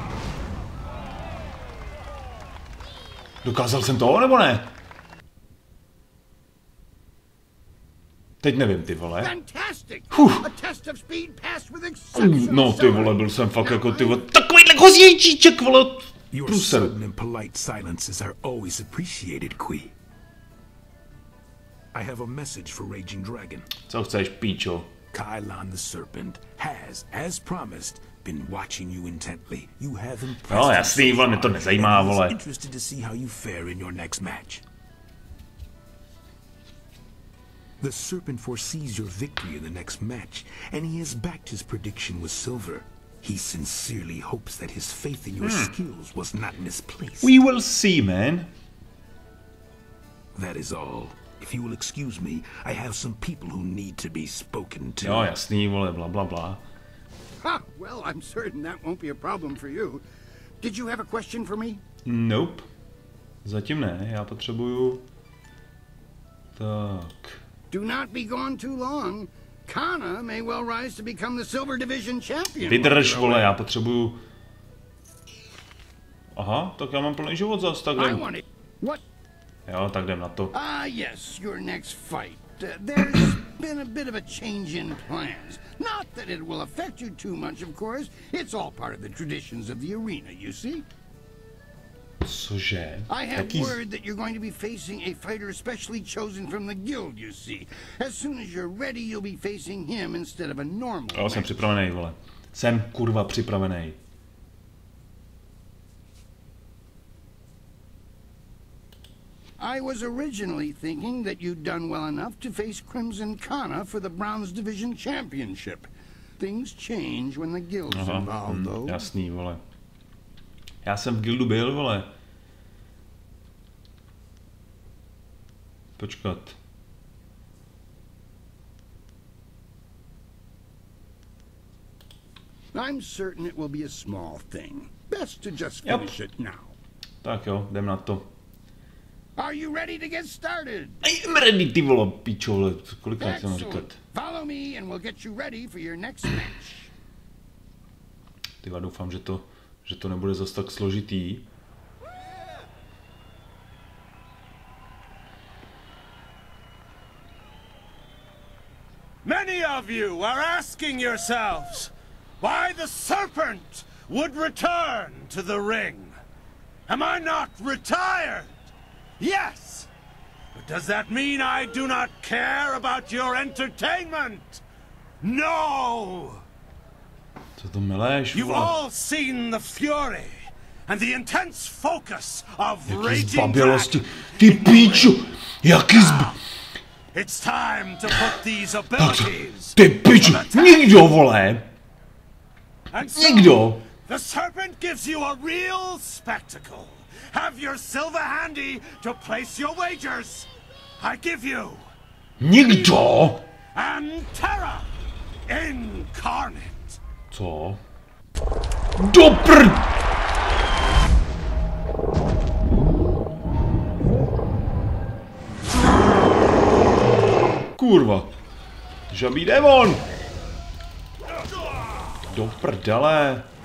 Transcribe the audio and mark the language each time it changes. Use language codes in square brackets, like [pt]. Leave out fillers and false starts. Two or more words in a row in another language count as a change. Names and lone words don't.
[cs] Dokázal jsem to, nebo ne? Teď nevím, ty vole. No ty vole, byl jsem fakt jako ty vole, takovýhle kozíčíček, vole. [en] Your sudden and polite silences are always appreciated, Qui. I have a message for Raging Dragon. [cs] Co chceš, píčo? [en] Kylon the Serpent has, as promised, been watching you intently. You have impressed. [cs] No jasný, vole, mě to nezajímá, vole. [en] Interested to see how you fare in your next match. The Serpent foresees your victory in the next match, and he has backed his prediction with silver. He sincerely hopes that his faith in your skills was not misplaced. We will see, man. That is all. If you will excuse me, I have some people who need to be spoken to. [cs] Jo, jasný, vole, bla, bla, bla. Ha! [en] Well, I'm certain that won't be a problem for you. Did you have a question for me? Nope. [cs] Zatím ne, já potřebuju... Tak... [en] Do not be gone too long. Kana may well rise to become the Silver Division champion. [cs] Vydrž, vole, já potřebuju... Aha, tak já mám plný život zas, tak jdem. Jo, tak jdem na to. [en] Yes, your next fight. There's been a bit of a change in plans. Not that it will affect you too much, of course. It's all part of the traditions of the arena, you see. [cs] Cože? [en] I have word that you're going to be facing a fighter specially chosen from the guild, you see. As soon as you're ready, you'll be facing him instead of a normal. [cs] Jo, jsem připravený, vole. Jsem kurva připravený. [en] I was originally thinking that you'd done well enough to face Crimson Kana for the Bronze Division Championship. Things change when the guild's involved, though. [cs] Jasný, vole. Já jsem v guildu byl, vole. Počkat. [en] I'm certain it will be a small thing. Best to just finish it now. [cs] Tak jo, jdem na to. [en] Are you ready to get started? I'm ready, [cs] ty vole, pičo, vole. Kolikrát jsem říkat? [en] Follow me and we'll get you ready for your next match. [cs] Tyva, doufám, že to nebude zas tak složitý. [en] Many of you are asking yourselves why the Serpent would return to the ring. Am I not retired? Yes! But does that mean I do not care about your entertainment? No! [cs] Co to meleš, [en] You've all seen the fury and the intense focus of Raging Dragon. [cs] Ty píču! Jaký [en] It's time to put these abilities. [cs] Ty píču! Nikdo, vole! Nikdo! [en] The Serpent gives you a real spectacle. Have your silver handy to place your wagers. I give you... [cs] Nikdo! [en] And terror incarnate. [cs] Co? Do prd! Kurva. Žabý démon! Do prdele.